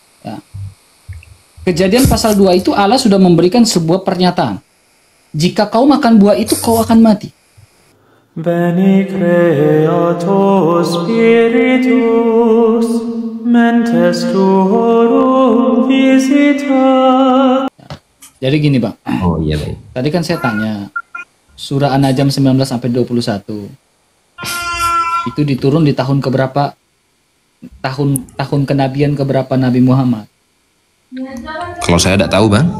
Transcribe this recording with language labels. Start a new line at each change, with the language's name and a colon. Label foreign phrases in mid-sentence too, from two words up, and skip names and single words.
Indonesian: Ya. Kejadian pasal 2 itu Allah sudah memberikan sebuah pernyataan. Jika kau makan buah itu, kau akan mati.
Latin: Veni Creator Spiritus, mentes tuorum visita.
Indonesian: Jadi gini Bang. Oh iya baik. Tadi kan saya tanya, surah An-Najm 19 sampai 21 itu diturun di tahun keberapa? Tahun kenabian keberapa Nabi Muhammad? Kalau saya tidak tahu bang.